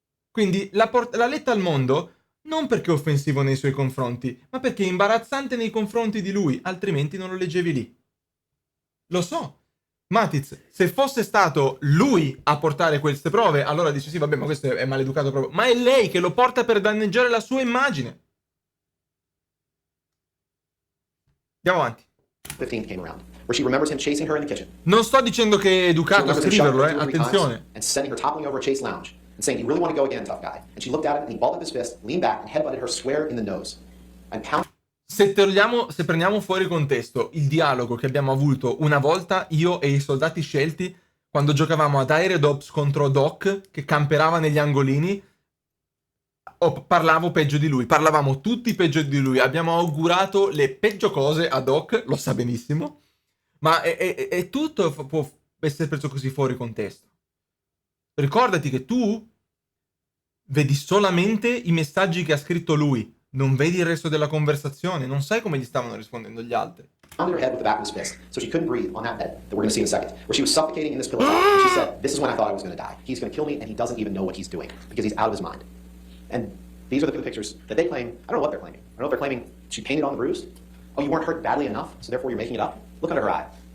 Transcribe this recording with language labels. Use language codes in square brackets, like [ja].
[it] Quindi l'ha letta al mondo non perché è offensivo nei suoi confronti, ma perché è imbarazzante nei confronti di lui, altrimenti non lo leggevi lì. Lo so. Matiz, se fosse stato lui a portare queste prove, allora dici sì, vabbè, ma questo è maleducato proprio. Ma è lei che lo porta per danneggiare la sua immagine. Andiamo avanti. [en] 15th came around, where she remembers him chasing her in the kitchen. [it] Non sto dicendo che è educato a scriverlo, attenzione. [en] And sending her toppling over a Chase lounge and saying, "You really want to go again, tough guy?" And she looked at him and he balled up his fist, leaned back and headbutted her square in the nose. And [it] se prendiamo fuori contesto il dialogo che abbiamo avuto una volta io e i soldati scelti quando giocavamo ad Air Ops contro Doc che camperava negli angolini, parlavo peggio di lui, parlavamo tutti peggio di lui, abbiamo augurato le peggio cose a Doc, lo sa benissimo, ma è tutto può essere preso così fuori contesto. Ricordati che tu vedi solamente i messaggi che ha scritto lui, non vedi il resto della conversazione, non sai come gli stavano rispondendo gli altri. [en] Pounded her head with the back of his fist, so she couldn't breathe on that bed that we're going to see in a second, where she was suffocating in this pillow talk, and she said, "This is when I thought I was going to die. He's going to kill me, and he doesn't even know what he's doing because he's out of his mind." And these are the pictures that they claim. I don't know what they're claiming. I don't know if they're claiming she painted on the bruise. Oh, you weren't hurt badly enough, so therefore you're making it up. Look under her eye.